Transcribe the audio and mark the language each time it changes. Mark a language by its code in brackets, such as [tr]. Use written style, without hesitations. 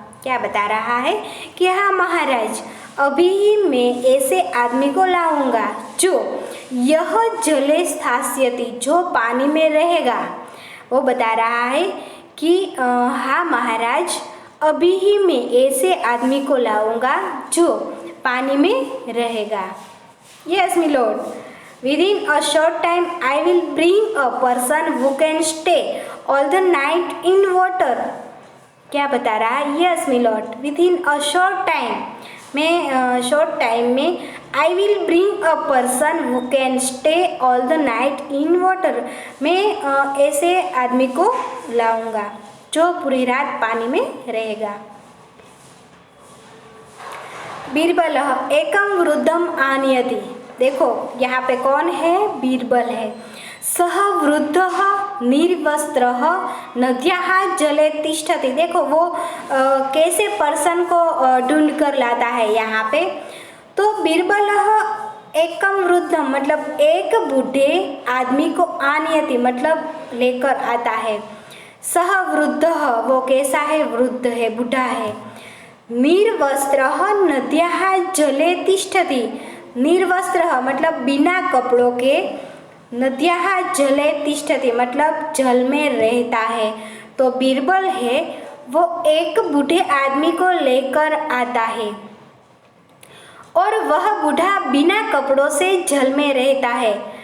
[hi] क्या बता रहा है कि हाँ महाराज, अभी ही मैं ऐसे आदमी को लाऊंगा जो यह [sa] जले स्थास्यति, [hi] जो पानी में रहेगा। वो बता रहा है कि हाँ महाराज, अभी ही मैं ऐसे आदमी को लाऊंगा जो पानी में रहेगा। [en] Yes my lord, within a short time I will bring a person who can stay all the night in water। [hi] क्या बता रहा है? [en] yes my lord, within a short time, [hi] मैं शॉर्ट टाइम में [en] I will bring a person who can stay all the night in water, [hi] मैं ऐसे आदमी को लाऊंगा जो पूरी रात पानी में रहेगा। बीरबल [sa] एकम वृद्धम आनयति। [hi] देखो यहाँ पे कौन है? बीरबल है। [sa] सह वृद्ध निर्वस्त्र नद्याः जले तिष्ठति। [hi] देखो वो कैसे पर्सन को ढूंढ कर लाता है यहाँ पे। तो बीरबल एकम वृद्ध मतलब एक बूढ़े आदमी को आनयति मतलब लेकर आता है। सह वृद्ध वो कैसा है? वृद्ध है, बूढ़ा है। [sa] निर्वस्त्र नद्याः जले तिष्ठति। [hi] निर्वस्त्र मतलब बिना कपड़ों के, [sa] नद्याः जले तिष्ठति [hi] मतलब जल में रहता है। तो बीरबल है वो एक बूढ़े आदमी को लेकर आता है और वह बूढ़ा बिना कपड़ों से जल में रहता है।